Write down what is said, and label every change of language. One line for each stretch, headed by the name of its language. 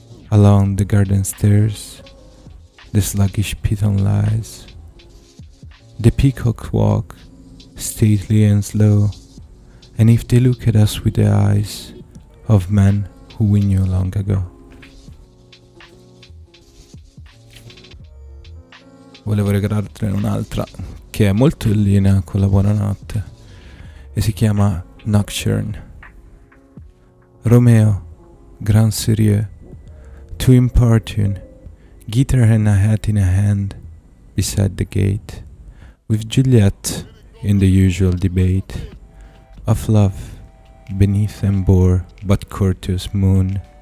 English: Along the garden stairs the sluggish python lies. The peacocks walk stately and slow, and if they look at us with the eyes of men who we knew long ago.
Italian: Volevo regalartene un'altra che è molto in linea con la buonanotte e si chiama Nocturne.
English: Romeo, grand sérieux, to importune, guitar and a hat in a hand, beside the gate, with Juliet in the usual debate, of love beneath and bore but courteous moon,